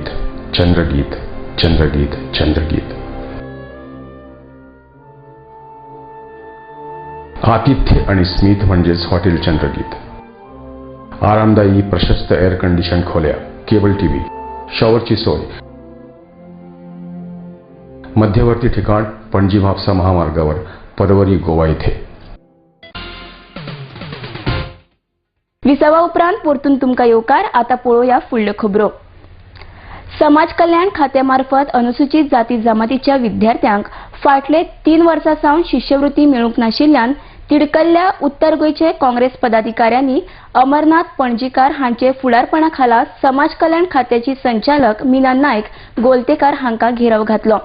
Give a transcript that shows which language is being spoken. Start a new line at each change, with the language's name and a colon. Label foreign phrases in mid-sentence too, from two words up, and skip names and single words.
Marathi: चंद्रगीत, चंद्रगीत, चंद्रगीत. आतिथ्य आणि स्मित म्हणजेच हॉटेल चंद्रगीत. आरामदायी प्रशस्त एअर कंडिशन खोल्या, केबल टीव्ही, शॉवरची सोय. मध्यवर्ती ठिकाण पणजी म्हापसा महामार्गावर, पदवरी, गोवा येथे.
Konkani: 20 उपरांत परतून तुमकां येवकार. आता पळोवया फुडल्यो खबरो. समाज कल्याण खात्यामार्फत अनुसूचित जाती जमातीच्या विद्यार्थ्यांक फाटले 3 वर्सां सावन शिश्यवृत्ती मेळूंक नाशिल्ल्यान तिडकल्ल्या उत्तर गोंयचे काँग्रेस पदाधिकाऱ्यांनी अमरनाथ पणजीकार हांचे फुडारपणा खाला समाज कल्याण खात्याची संचालक मीना नायक गोलतेकार हांकां घेराव घातलो.